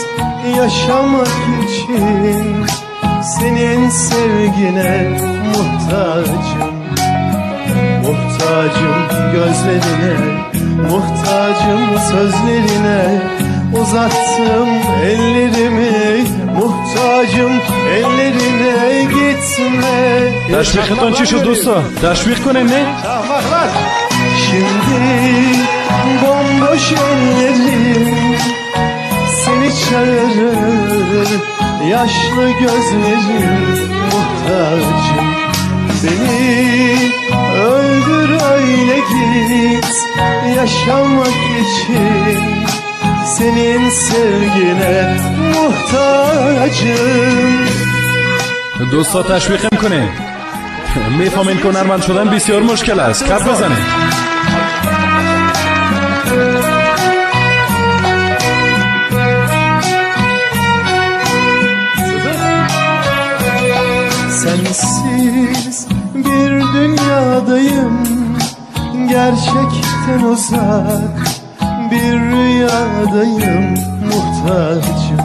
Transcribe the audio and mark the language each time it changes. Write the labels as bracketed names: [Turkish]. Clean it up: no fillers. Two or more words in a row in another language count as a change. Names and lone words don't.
[Turkish] Yaşamak için senin sevgine muhtacım. Muhtacım gözlerine, muhtacım sözlerine. Uzattım ellerimi, muhtacım ellerine. Gitme. [Persian] تشویقتون چی شد دوستا؟ تشویق کنیم نه؟ [Turkish] Şimdi bomboş ellerim seni çağırır. Yaşlı gözlerim muhtacım. Beni öldür öyle git. Yaşamak için senin sevgine muhtacım. [Persian] دوستا تشویق کنیم. میفهمین که هنرمند شدن بسیار مشکل است. کپ بزنید. [Turkish] Sensiz bir dünyadayım, gerçekten uzak bir rüyadayım muhtacım.